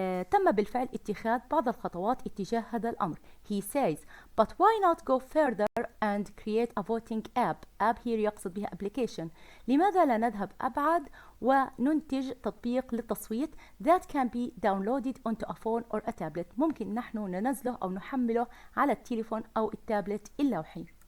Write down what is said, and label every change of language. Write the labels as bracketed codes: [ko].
[ar] تم بالفعل اتخاذ بعض الخطوات اتجاه هذا الأمر. [en] He says, but why not go further and create a voting app. app here [ar] يقصد بها [en] application. [ar] لماذا لا نذهب أبعد وننتج تطبيق للتصويت [en] that can be downloaded onto a phone or a tablet. [ar] ممكن نحن ننزله أو نحمله على التليفون أو التابلت اللوحي.